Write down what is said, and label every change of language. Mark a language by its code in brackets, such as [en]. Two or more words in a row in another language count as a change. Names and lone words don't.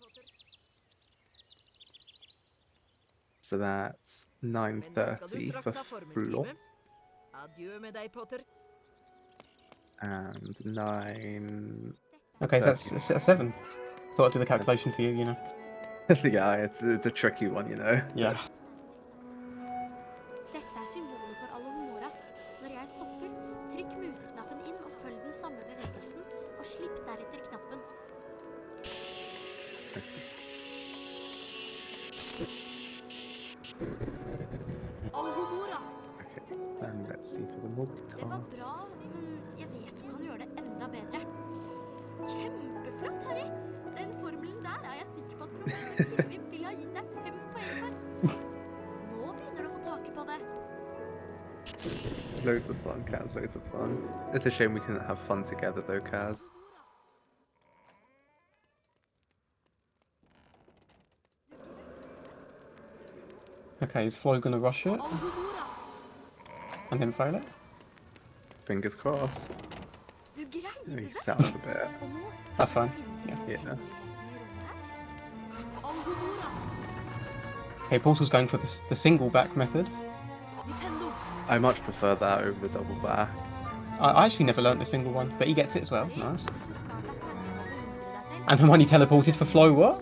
[en] So that's 9:30 for Flo. And 9. Okay, that's a 7. Thought I'd do the calculation for you, you know. Yeah, it's a tricky one, you know. Yeah. [no] Dette er symbolet for alle humora. Når jeg stopper, trykk museknappen inn og følg den samme bevegelsen, og slipp deretter knappen. Alle humora! [en] Okay, then let's see for the [no] Det var [en] multitask. [no] bra, men jeg vet du kan gjøre det enda bedre. Kjempeflott, Harry! Den formelen der er jeg sikker på at professor Pirvim ville ha gitt deg 5 poeng for. Nå begynner du å få tak på det. [en] Loads of fun, Kaz, loads of fun. It's a shame we couldn't have fun together though, Kaz. Okay, is Flo gonna rush it? And then fail it? Fingers crossed. [no] Du greide [en] He [no] det! [en] sounded a bit. [no] Og nå [en] That's fine. Yeah. Yeah. Okay, Portal's going for the single back method. I much prefer that over the double back. I actually never learnt the single one, but he gets it as well. Nice. And the one he teleported for Flo, what?